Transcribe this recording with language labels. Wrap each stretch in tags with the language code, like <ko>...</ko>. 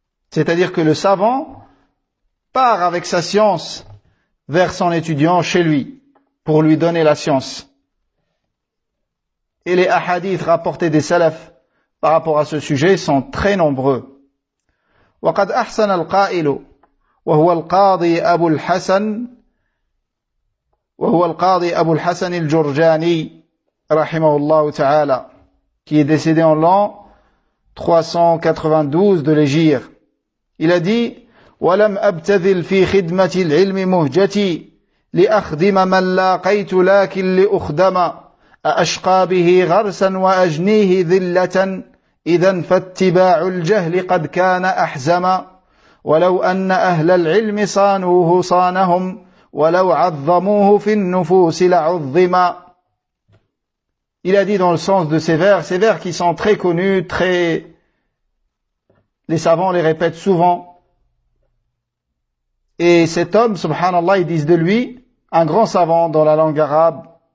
<fr>C'est-à-dire que le savant part avec sa science vers son étudiant chez lui pour lui donner la science. Et les ahadith rapportés des salafs par rapport à ce sujet sont très nombreux.</fr> <ar>وقد أحسن القائل وهو القاضي أبو الحسن وهو القاضي أبو الحسن الجرجاني رحمه الله تعالى</ar> <fr>qui est décédé en l'an 392 de l'Hégire. Il a dit</fr> <ar>ولم أبتذل في خدمة العلم مهجتي لأخدم من لاقيت لكن لأخدم أشقى به غرسا وأجنيه ذلة إذا فاتباع الجهل قد كان أحزما ولو أن أهل العلم صانوه صانهم ولو عظموه في النفوس لعظما.</ar> <fr>Il a dit dans le sens de ces vers qui sont très connus, très, les savants les répètent souvent. Et cet homme, subhanallah, ils disent de lui, un grand savant dans la langue arabe.</fr>